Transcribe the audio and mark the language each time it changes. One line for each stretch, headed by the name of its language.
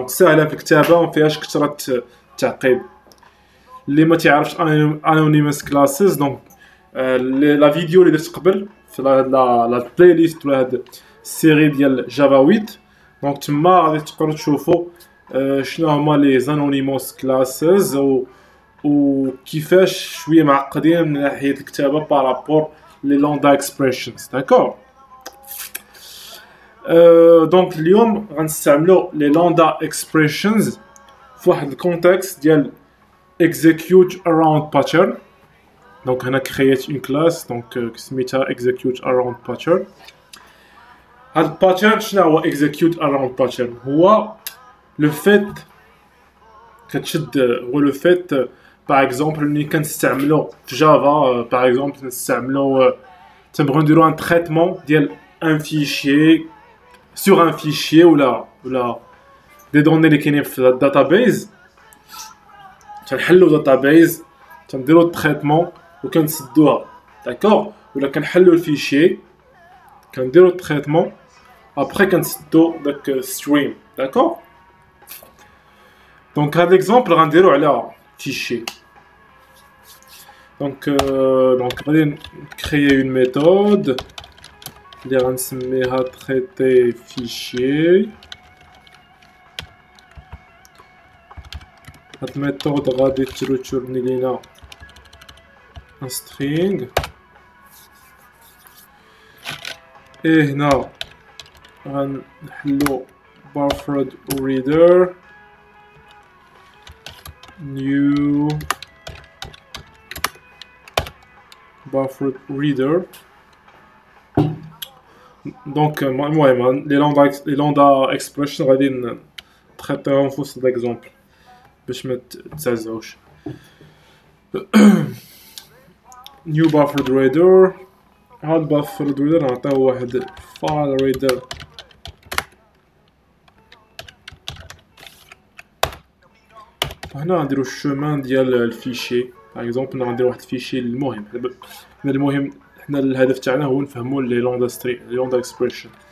Arabic: دونك سهله في الكتابه وما فيهاش كثره التعقيد. اللي ما تعرفش anonymous classes دونك لا فيديو اللي درت قبل في لا بلاي ليست ولا هاد السيري ديال جافا 8 دونك تما غادي تقدروا تشوفوا شنو هما لي زانونيموس كلاسز و كيفاش شويه معقدين من ناحيه الكتابه بارابور لي لوندا اكسبريشنز داكور. دونك اليوم غنستعملوا لي لوندا اكسبريشنز في واحد الكونتكست ديال execute around pattern.
French: Donc on a créé une classe donc
Arabic: سميتها
French: execute around pattern.
Arabic: هاد الباترن شنو هو execute around pattern؟ هو لو فيت كتشد هو لو فيت باغ اكزومبل ملي كنستعملو في جافا باغ اكزومبل كنستعملو تنبغيو نديرو ان تريتمون ديال ان فيشي سور ان فيشي ولا دي دوني اللي كاينين في الداتابيز تنحلو داتابيز تنديرو التريتمون وكنسدوها داكوغ ولا كنحلو الفيشي كنديرو التريتمون ابري كنسدو داك ستريم داكوغ. دونك هاد ليكزومبل غنديرو على فيشي دونك غادي نكريي اون ميثود اللي غنسميها تريتي فيشي. هاد الميثود غادي تريتورني لينا
French: un string et
Arabic: هنا غنحلو buffered reader new buffered reader. دونك المهم لي لوندا اكسبريشن غادي نتريطيهم في وسط ليكزومبل باش ما تتعزعوش.
English: new buffered reader.
Arabic: هاد buffered reader نعطيه واحد file reader هنا نديرو الشومان ديال الفيشي باغ اكزومبل غندير واحد الفيشي المهم حنا المهم حنا الهدف تاعنا هو نفهمو لي لوندا اكسبريشن.